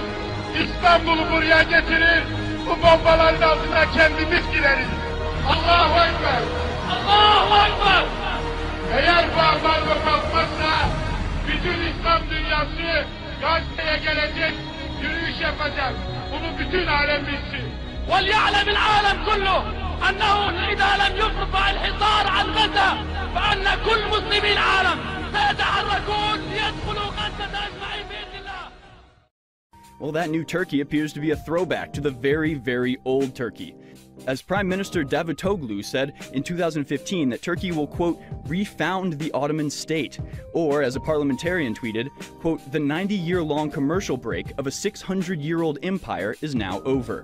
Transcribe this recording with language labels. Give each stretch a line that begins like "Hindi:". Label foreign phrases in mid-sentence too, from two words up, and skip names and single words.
Turkish: İstanbul'u buraya getirir. Bu bombaların altına kendimiz gireriz.
Arabic: الله أكبر الله أكبر!
Turkish: Eğer bu ambargo kalkmazsa bütün İslam dünyası Gazze'ye gelecek, yürüyüş yapacak. Bunu bütün alem bilsin.
Arabic: وَلْيَعْلَمِ الْعَالَمْ كُلُّهُ أَنَّهُ إِذَا لَمْ يُفْرِضْ الْحِصَارَ عَنْ غَزَّةَ فَأَنَّ كُلُّ مُسْلِمِي الْعَالَمْ سَيَتَحَرَّكُونَ لِيَدْخُلُوا غَزَّةَ أَجْمَعِينَ بإذن الله.
English: Well, that new Turkey appears to be a throwback to the very, very old Turkey. As Prime Minister Davutoglu said in 2015 that Turkey will, quote, refound the Ottoman state, or as a parliamentarian tweeted, quote, the 90-year-long commercial break of a 600-year-old empire is now over.